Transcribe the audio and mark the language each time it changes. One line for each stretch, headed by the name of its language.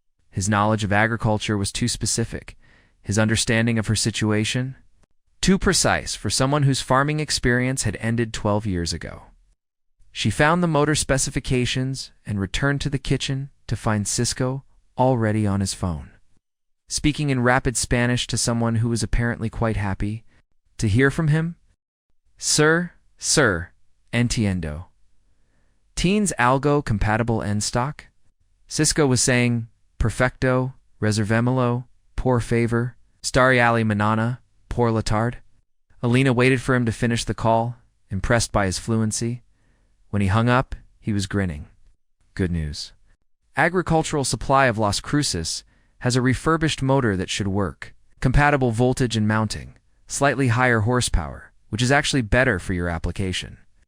English: His knowledge of agriculture was too specific, his understanding of her situation too precise for someone whose farming experience had ended 12 years ago. She found the motor specifications and returned to the kitchen to find Cisco already on his phone, speaking in rapid Spanish to someone who was apparently quite happy to hear from him.
Spanish: Sir, entiendo. ¿Tienes algo compatible en stock?
English: Cisco was saying,
Spanish: perfecto, reservémoslo, por favor, estaría mañana, por la tarde.
English: Elena waited for him to finish the call, impressed by his fluency. When he hung up, he was grinning. Good news. Agricultural supply of Las Cruces has a refurbished motor that should work. Compatible voltage and mounting. Slightly higher horsepower, which is actually better for your application.